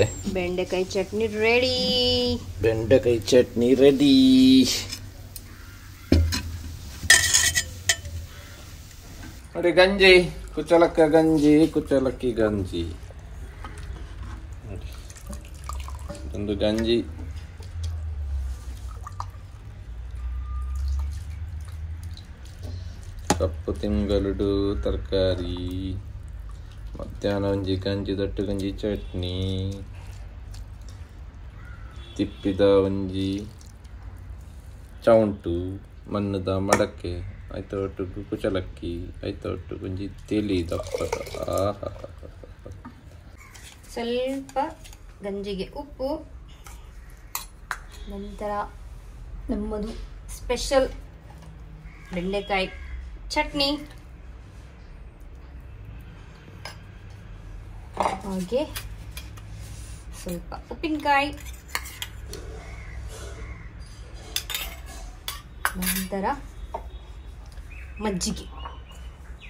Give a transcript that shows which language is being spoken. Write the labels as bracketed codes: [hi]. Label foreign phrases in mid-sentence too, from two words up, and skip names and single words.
[kn] ಬೆಂಡೆಕಾಯಿ ಚಟ್ನಿ ರೆಡಿ. ನೋಡಿ, ಗಂಜಿ, ಕುಚ್ಚಲಕ್ಕಿ ಗಂಜಿ ನೋಡಿ. [tcy] ಒಂದು ಗಂಜಿ ಕಪ್ಪು ತಿಂಗಳುಡು ತರಕಾರಿ, ಮಧ್ಯಾಹ್ನ ಒಂಜಿ ಗಂಜಿ ದಟ್ಟು ಗಂಜಿ ಚಟ್ನಿ, ತಿಪ್ಪಿದ ಒಂಜಿ ಚೌಂಟು, ಮಣ್ಣದ ಮಡಕೆ, ಆಯ್ತ ಒಟ್ಟು ಕುಚಲಕ್ಕಿ, ಆಯ್ತ ಒಟ್ಟು ಒಂಜಿ ತಿಳಿ ದಪ್ಪದ. [kn] ಸ್ವಲ್ಪ ಗಂಜಿಗೆ ಉಪ್ಪು, ನಂತರ ನಮ್ಮದು ಸ್ಪೆಷಲ್ ಬೆಂಡೆಕಾಯಿ ಚಟ್ನಿ, ಹಾಗೆ ಸ್ವಲ್ಪ ಉಪ್ಪಿನಕಾಯಿ, ನಂತರ ಮಜ್ಜಿಗೆ.